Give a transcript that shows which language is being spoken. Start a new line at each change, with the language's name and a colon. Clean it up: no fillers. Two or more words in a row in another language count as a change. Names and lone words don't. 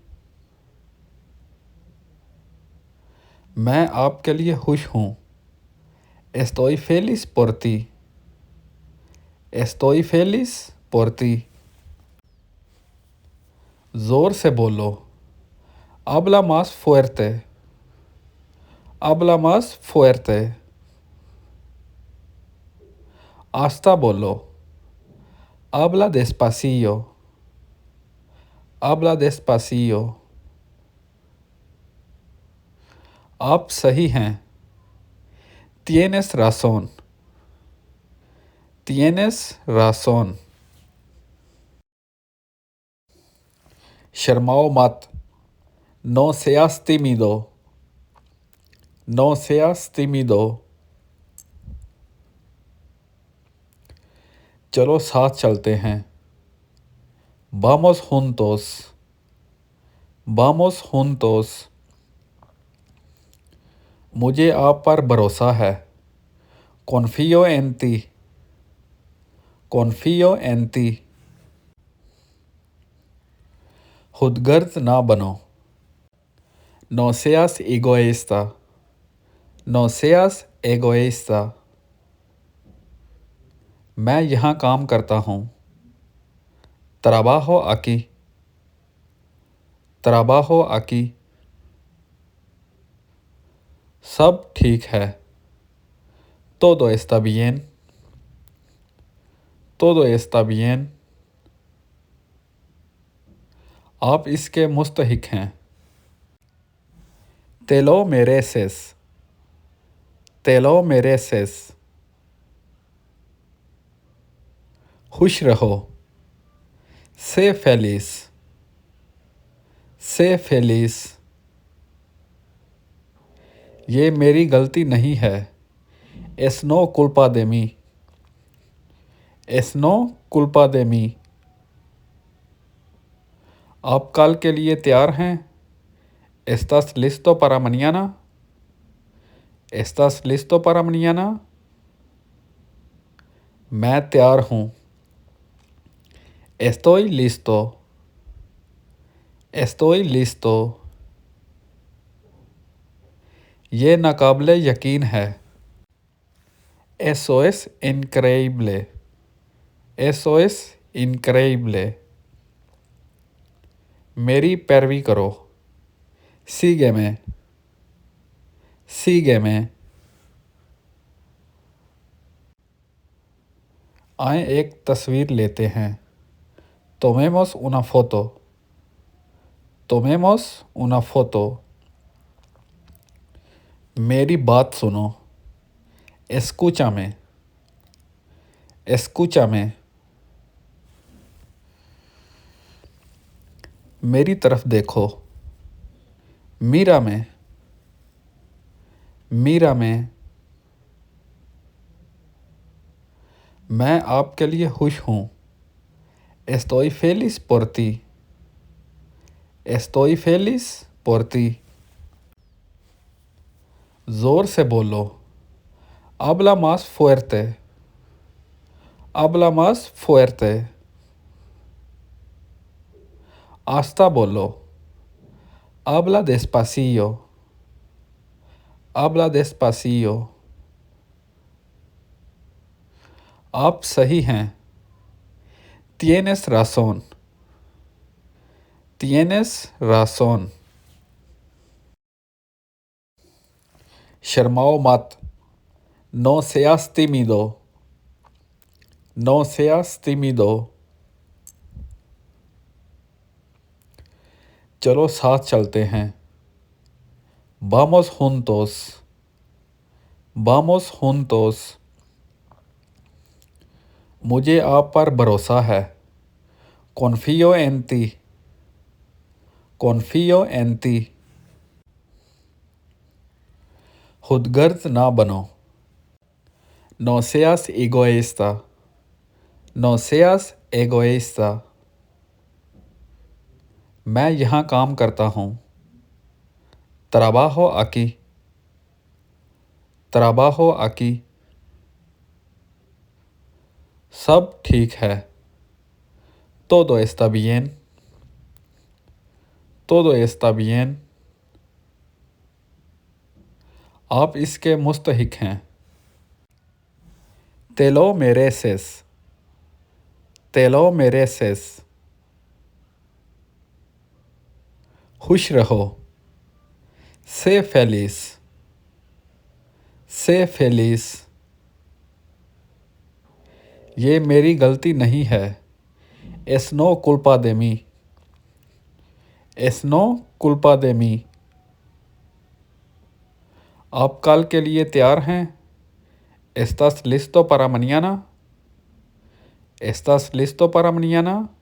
Hindi: मैं आपके लिए खुश हूँ.
Spanish: Estoy feliz por ti. Estoy feliz por ti.
Hindi: जोर से बोलो.
Spanish: Habla más fuerte. Habla más fuerte.
Hindi: आस्ता बोलो.
Spanish: Habla despacio. Habla despacio.
Hindi: आप सही हैं.
Spanish: Tienes razón. Tienes razón.
Hindi: शर्माओ मत.
Spanish: No seas tímido. No seas tímido.
Hindi: चलो साथ चलते हैं.
Spanish: Vamos juntos. Vamos juntos.
Hindi: मुझे आप पर भरोसा है.
Spanish: Confío en ti. Confío en ti.
Hindi: खुदगर्ज ना बनो.
Spanish: No seas egoísta. No seas egoísta.
Hindi: मैं यहाँ काम करता हूँ.
Spanish: Trabajo aquí. Trabajo aquí.
Hindi: सब ठीक है.
Spanish: Todo está bien. Todo está bien.
Hindi: आप इसके मुस्तहिक हैं.
Spanish: Te lo mereces. Te lo mereces.
Hindi: खुश रहो.
Spanish: Sé feliz. Sé feliz.
Hindi: ये मेरी गलती नहीं है.
Spanish: Es no culpa de mí. Es no culpa de mí.
Hindi: आप कल के लिए तैयार हैं?
Spanish: ¿Estás listo para mañana? ¿Estás listo para mañana?
Hindi: मैं तैयार हूँ.
Spanish: Estoy listo. Estoy listo.
Hindi: ये नाकाबिले यकीन है.
Spanish: Eso es increíble. Eso es increíble.
Hindi: मेरी पैरवी करो.
Spanish: Sígueme. Sígueme.
Hindi: आए एक तस्वीर लेते हैं.
Spanish: Tomemos una foto. Tomemos una foto.
Hindi: मेरी बात सुनो.
Spanish: Escúchame. Escúchame.
Hindi: मेरी तरफ देखो.
Spanish: Mírame. Mírame.
Hindi: मैं आपके लिए खुश हूँ.
Spanish: Estoy feliz por ti. Estoy feliz por ti.
Hindi: जोर से बोलो.
Spanish: Habla más fuerte. Habla más fuerte.
Hindi: आस्ता बोलो.
Spanish: Habla despacio. Habla despacio.
Hindi: आप सही हैं.
Spanish: Tienes razón. Tienes razón.
Hindi: शर्माओ मत.
Spanish: No seas tímido. No seas tímido.
Hindi: चलो साथ चलते हैं.
Spanish: Vamos juntos. Vamos juntos.
Hindi: मुझे आप पर भरोसा है.
Spanish: Confío en ti. Confío en ti.
Hindi: खुदगर्ज ना बनो.
Spanish: No seas egoísta. No seas egoísta.
Hindi: मैं यहाँ काम करता हूँ.
Spanish: Trabajo aquí. Trabajo aquí.
Hindi: सब ठीक है.
Spanish: Todo está bien. Todo está bien.
Hindi: आप इसके मुस्तहिक हैं.
Spanish: Te lo mereces. Te lo mereces.
Hindi: खुश रहो.
Spanish: Sé feliz. Sé feliz.
Hindi: ये मेरी गलती नहीं है.
Spanish: Es no culpa de mí. Es no culpa de mí.
Hindi: आप कल के लिए तैयार हैं?
Spanish: ¿Estás listo para mañana? ¿Estás listo para mañana?